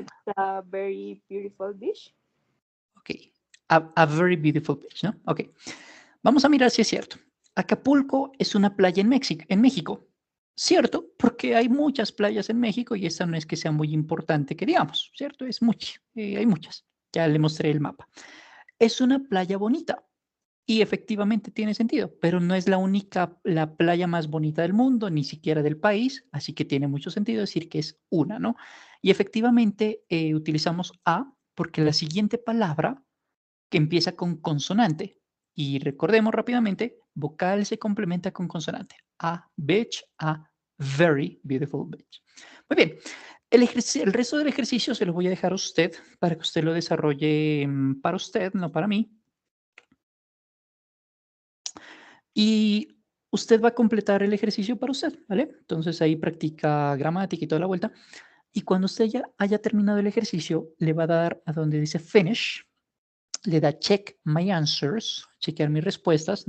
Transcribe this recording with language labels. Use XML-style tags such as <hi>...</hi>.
<en>It's a very beautiful beach. Ok. A very beautiful beach, ¿no? Ok.</en> <es>Vamos a mirar si es cierto. Acapulco es una playa en México. Cierto, porque hay muchas playas en México y esta no es que sea muy importante que digamos, ¿cierto? Hay muchas. Ya le mostré el mapa. Es una playa bonita y efectivamente tiene sentido, pero no es la playa más bonita del mundo, ni siquiera del país, así que tiene mucho sentido decir que es una, ¿no? Y efectivamente utilizamos a porque la siguiente palabra que empieza con consonante. Y recordemos rápidamente, vocal se complementa con consonante.</es> <en>a beach, a very beautiful beach.</en> <es>Muy bien. El resto del ejercicio se lo voy a dejar a usted para que usted lo desarrolle para usted, no para mí. Y usted va a completar el ejercicio para usted, ¿vale? Entonces ahí practica gramática y toda la vuelta. Y cuando usted ya haya terminado el ejercicio, le va a dar a donde dice finish, le da check my answers, chequear mis respuestas.</es>